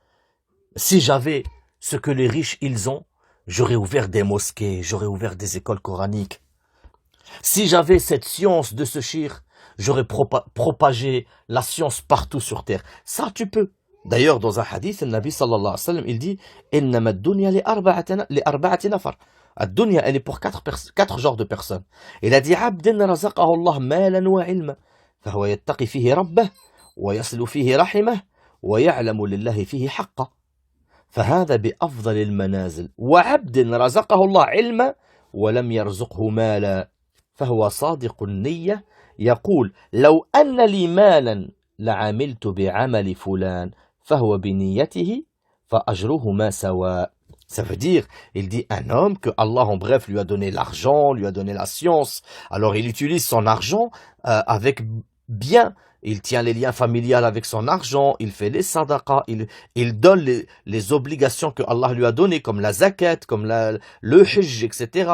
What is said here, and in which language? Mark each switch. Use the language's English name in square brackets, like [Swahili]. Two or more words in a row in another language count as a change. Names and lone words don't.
[French] Si j'avais ce que les riches ils ont, j'aurais ouvert des mosquées, j'aurais ouvert des écoles coraniques. Si j'avais cette science de ce shir, j'aurais propagé la science partout sur terre. Ça tu peux. D'ailleurs dans un hadith, le Nabi [Arabic] صلى الله عليه وسلم, [French] il dit [Arabic] إنما الدنيا لأربعة نفر. [French] Ad-dunya elle est pour quatre genres de personnes. Il a dit [Arabic] عبدا رزقه الله مالا وعلما, فهو يتقي فيه ربه ويصل فيه رحمه. ويعلم لله فيه حقا فهذا بأفضل المنازل وعبد رزقه الله علما ولم يرزقه مالا فهو صادق النية يقول لو أن لي مالا لعملت بعمل فلان فهو بنيته فأجرهما سواء. [French] Ça veut dire, il dit un homme que Allah en bref lui a donné l'argent, lui a donné la science, alors il utilise son argent avec bien. Il tient les liens familiaux avec son argent, il fait les sadaqas, il donne les obligations que Allah lui a données, comme la zakat, comme le hajj, etc.